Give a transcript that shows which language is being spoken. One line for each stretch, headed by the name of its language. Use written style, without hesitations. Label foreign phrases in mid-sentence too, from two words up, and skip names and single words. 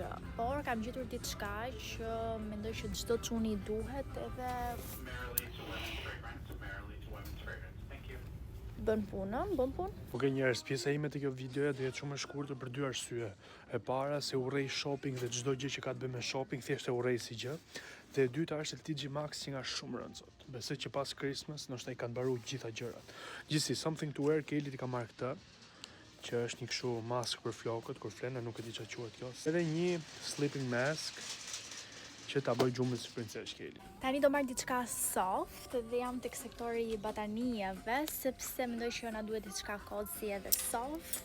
Albanian: Por kam gjetur diçka që mendoj që çdo çuni i duhet edhe bën punë. Ok, njerëz, pjesa ime te kjo videoja do jetë shumë e shkurtër për dy arsye. E para se urrej shopping dhe çdo gjë që ka të bëjë me shopping thjesht e urrej si gjë. Dhe e dyta është TJ Maxx që nga shumë rëndë. Besoj që pas Christmas ndoshta i kanë mbaruar gjitha gjërat. Gjithsesi,
English: something to wear,
Albanian: Kelly ti ka marrë këtë, që është një kështu mask për flokët, kur flenë, nuk e di çfarë quhet kjo. Edhe një
English: sleeping mask
Albanian: që ta bëj gjumën si princesh Kelly. Tani do marr diçka soft dhe jam tek sektori i batanijeve sepse mendoj që na duhet diçka cozy edhe soft.